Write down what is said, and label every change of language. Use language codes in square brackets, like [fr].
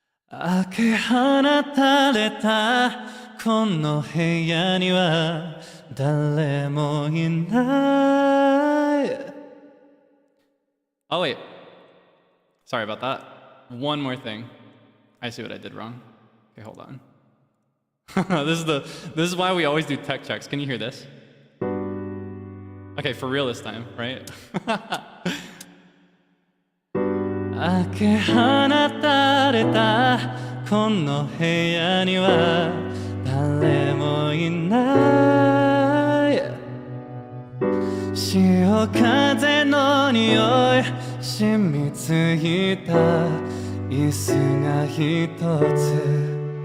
[ja] 開け放たれたこの部屋には誰もいない。 [en] Oh wait, sorry about that. One more thing. I see what I did wrong. Okay, hold on. This is why we always do tech checks. Can you hear this? Okay, for real this time, right? [ja] 開け放たれたこの部屋には誰もいない。潮風の匂い染みついた椅子が一つ。